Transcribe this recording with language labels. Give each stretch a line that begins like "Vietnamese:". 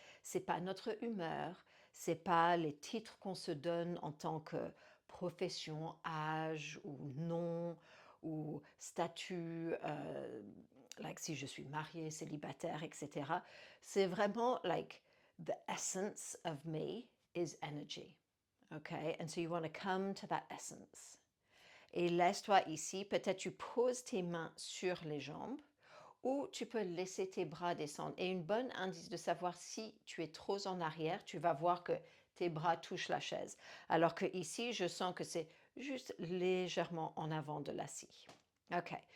French: C'est pas notre humeur, c'est pas les titres qu'on se donne en tant que profession, âge ou nom ou statut, si je suis mariée, célibataire, etc. C'est vraiment
English: the essence of me is energy. Okay, and so you want to come to that essence.
French: Et laisse-toi ici, peut-être tu poses tes mains sur les jambes ou tu peux laisser tes bras descendre. Et une bonne indice de savoir si tu es trop en arrière, tu vas voir que tes bras touchent la chaise. Alors que ici, je sens que c'est juste légèrement en avant de l'assis. OK.